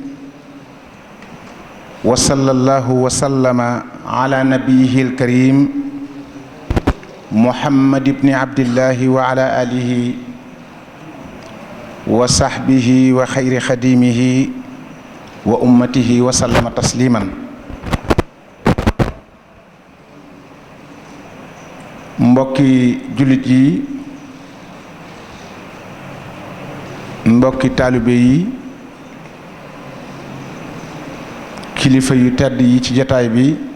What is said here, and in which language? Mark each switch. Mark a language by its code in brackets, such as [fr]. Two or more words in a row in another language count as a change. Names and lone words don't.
[ar] وصلى الله وسلم على نبيه الكريم محمد بن عبد الله وعلى آله وصحبه وخير خديمه وأمته وسلم تسليما. [wo] mbokki jullit yi, mbokki taalibe yi, kilifa yu tedd yi ci jataay bi